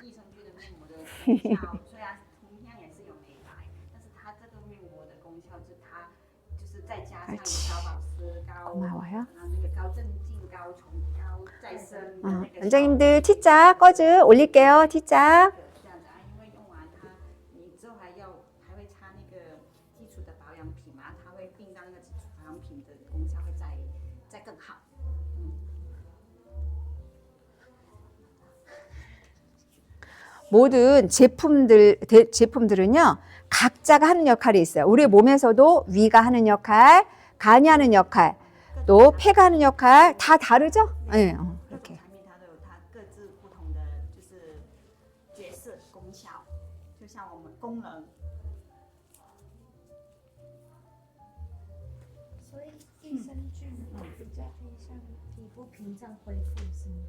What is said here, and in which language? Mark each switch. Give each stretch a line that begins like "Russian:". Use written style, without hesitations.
Chinese: 益生菌的面膜的功效，虽然同样也是有美白，但是它这个面膜的功效就是它就是再加上高保湿、高
Korean: 고마워요.
Chinese: 那个高镇静、高重、高再生的那个。
Korean: 원장님들 T자 꺼즈 올릴게요. T자.
Chinese: 这样子啊，因为用完它，你之后还会擦那个基础的保养品嘛，它会并让那个基础保养品的功效会再更好。
Korean: 모든 제품들은요, 각자가 하는 역할이 있어요. 우리 몸에서도 위가 하는 역할, 간이 하는 역할, 또 폐가 하는 역할 다 다르죠? 네, 이렇게.
Chinese: 产品它都有它各自不同的就是角色功效，就像我们功能。所以益生菌比较可以像皮肤屏障恢复，是吗？